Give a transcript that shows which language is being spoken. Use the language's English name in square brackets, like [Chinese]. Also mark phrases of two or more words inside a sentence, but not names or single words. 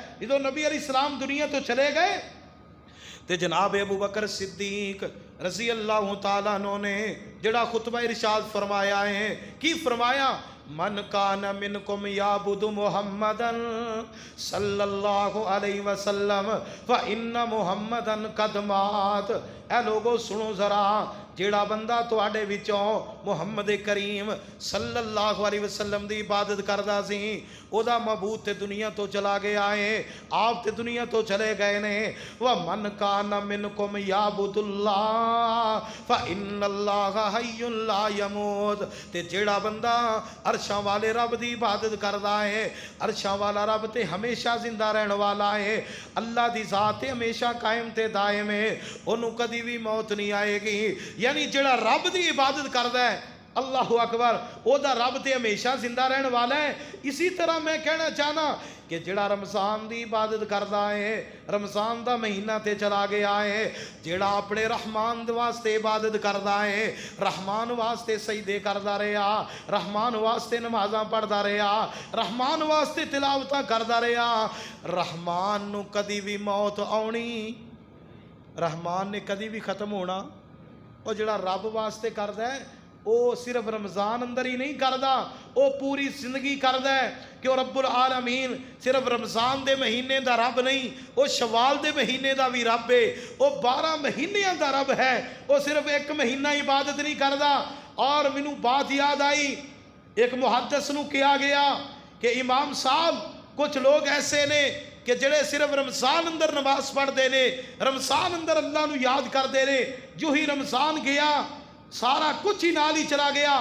[Punjabi] جدو نبی علیہ السلام دنیا تو چلے گئے تے جناب ابو بکر صدیق [Arabic] رضی اللہ تعالیٰ عنہ [Punjabi] نے جڑا خطبہ ارشاد فرمایا ہے، کی فرمایا [Arabic] من کان منکم یعبد محمدا صلی اللہ علیہ وسلم فإن محمدا قد مات. [Punjabi] اے لوگو سنو ذرا، جیڑا بندہ تواڈے وچوں محمد کریم [Arabic] صلی اللہ علیہ وسلم [Punjabi] دی عبادت کردا سی، او دا معبود تے دنیا تو چلا گیا ہے، آپ تے دنیا تو چلے گئے نے. [Arabic] وَمَنْ كَانَ مِنْكُمْ يَعْبُدُ اللَّهَ فَإِنَّ اللَّهَ حَيٌّ لَا يَمُوتُ، [Punjabi] تے جیڑا بندہ عرشاں والے رب دی عبادت کردا ہے، عرشاں والا رب تے ہمیشہ زندہ رہن والا ہے، اللہ دی ذات ہمیشہ قائم تے دائم ہے، انہوں کدی بھی موت نہیں آئے گی. یعنی جڑا رب دی عبادت کردا ہے، [Arabic] اللہ اکبر، [Punjabi] او دا رب تے ہمیشہ زندہ رہن والا ہے. اسی طرح میں کہنا چاہنا کہ جڑا رمضان دی عبادت کردا ہے، رمضان دا مہینہ تے چلا گیا ہے، جڑا اپنے رحمان دے واسطے عبادت کردا ہے، رحمان واسطے سجدے کردا رہیا، رحمان واسطے نمازاں پڑھدا رہیا، رحمان واسطے تلاوتاں کردا رہیا، رحمان نو کدی بھی موت آونی، رحمان نے کدی بھی ختم ہونا. اور جڑا رب واسطے کردا ہے او صرف رمضان اندر ہی نہیں کردا، او پوری زندگی کردا ہے. کہ [Arabic] رب العالمین [Punjabi] صرف رمضان دے مہینے دا رب نہیں، او شوال دے مہینے دا بھی رب ہے، او 12 مہینیاں دا رب ہے، او صرف ایک مہینہ عبادت نہیں کردا. اور مینوں بات یاد آئی، ایک محدث نو کیا گیا کہ امام صاحب کچھ لوگ ایسے نے کہ جڑے صرف رمضان اندر نماز پڑھ دے نے، رمضان اندر اللہ نو یاد کر دے نے، جو ہی رمضان گیا سارا کچھ ہی نال ہی چلا گیا.